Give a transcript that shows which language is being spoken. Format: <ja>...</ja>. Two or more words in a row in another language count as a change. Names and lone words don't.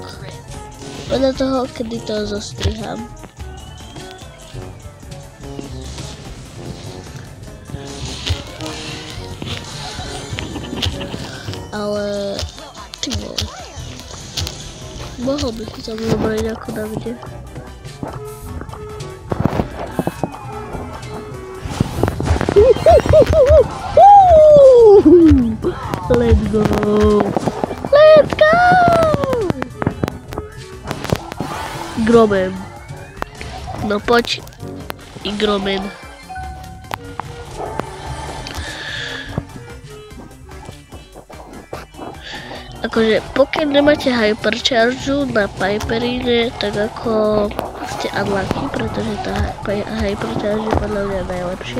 <sk>Podľa toho, kedy to zostriham. Ale... ty vole. Mohol by si tam zobrať ako na mne.</sk> <en>Let's go! Let's go!</en> <sk>Gromen. No poď. I Gromen. Akože pokiaľ nemáte hypercharge na Piperine, tak ako ste unlucky, pretože tá hypercharge je podľa mňa najlepšia.</sk>